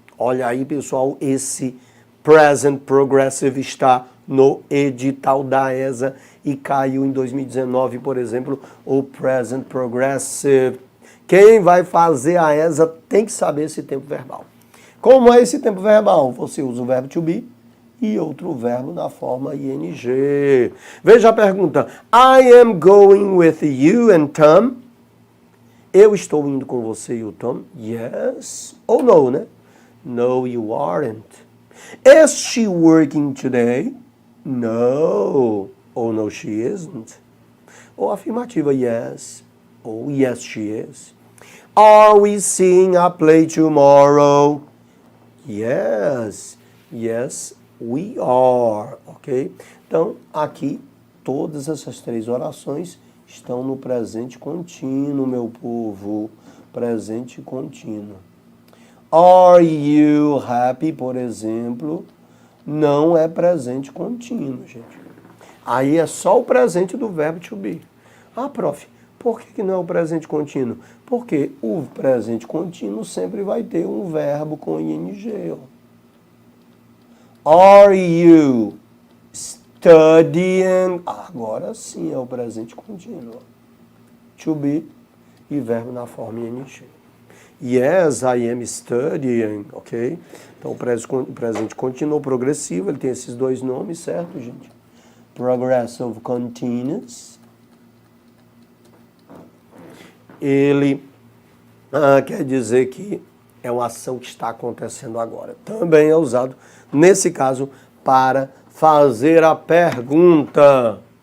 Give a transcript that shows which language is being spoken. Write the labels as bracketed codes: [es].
[pt] Olha aí, pessoal, esse present progressive está no edital da ESA e caiu em 2019, por exemplo, o present progressive. Quem vai fazer a ESA tem que saber esse tempo verbal. Como é esse tempo verbal? Você usa o verbo to be e outro verbo na forma ing. Veja a pergunta. [en] I am going with you and Tom. [pt] Eu estou indo com você e o Tom. Yes ou no, né? [en] No, you aren't. Is she working today? No. Ou no, she isn't. Ou afirmativa, yes. Ou yes, she is. Are we seeing a play tomorrow? Yes. Yes, we are. Ok? [pt] Então, aqui, todas essas 3 orações estão no presente contínuo, meu povo. Presente contínuo. [en] Are you happy, [pt] por exemplo, não é presente contínuo, gente. Aí é só o presente do verbo to be. Ah, prof, por que não é o presente contínuo? Porque o presente contínuo sempre vai ter um verbo com ing. [en] Are you studying? [pt] Agora sim é o presente contínuo. To be e verbo na forma ing. [en] Yes, I am studying, [pt] ok? Então o presente continuo progressivo, ele tem esses dois nomes, certo, gente? [en] Progressive continuous. [pt] Ele quer dizer que é uma ação que está acontecendo agora. Também é usado, nesse caso, para fazer a pergunta.